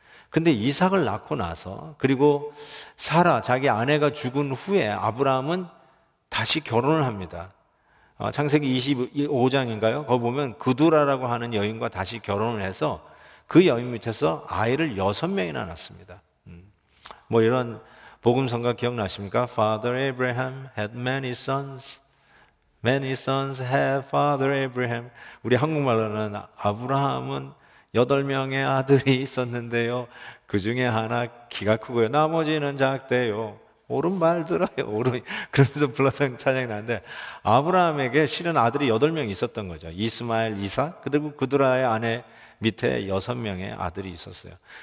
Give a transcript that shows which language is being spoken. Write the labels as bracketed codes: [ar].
[ko] 근데 이삭을 낳고 나서 그리고 사라, 자기 아내가 죽은 후에 아브라함은 다시 결혼을 합니다. 창세기 25장인가요? 거기 보면 그두라라고 하는 여인과 다시 결혼을 해서 그 여인 밑에서 아이를 6명이나 낳습니다. 이런 복음성가 기억나십니까? [en] Father Abraham had many sons. Many sons have Father Abraham. [ko] 우리 한국말로는 아브라함은 8명의 아들이 있었는데요. 그 중에 하나 키가 크고요. 나머지는 작대요. 옳은 말 들어요. 그러면서 불렀던 찬양이 나는데 아브라함에게 실은 아들이 8명 있었던 거죠. 이스마엘, 이삭, 그리고 그두라의 아내 밑에 6명의 아들이 있었어요.